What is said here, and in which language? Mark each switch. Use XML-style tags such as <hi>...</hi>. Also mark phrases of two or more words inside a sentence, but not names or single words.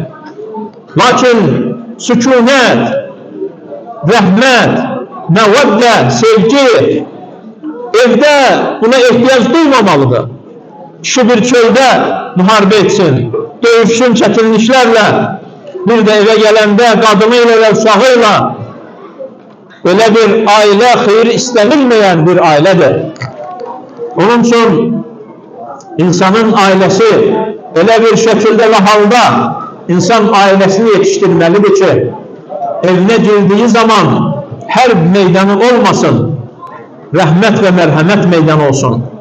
<tr>Lakin sükunet, rahmet, mevedde, sevgi evde buna ihtiyaç duymamalıdır. Kişi bir çölde muharebe etsin, dövüşsün çetinliklerle, bir de eve gelende kadınıyla ve uşağıyla böyle bir aile hayır istenilmeyen bir ailedir.</tr> <az>Onun üçün insanın ailəsi elə bir şəkildə və halda insan ailəsini yetişdirməlidir ki, evinə girdiyi zaman hər meydanı olmasın, rəhmət və mərhəmət meydanı olsun.</az>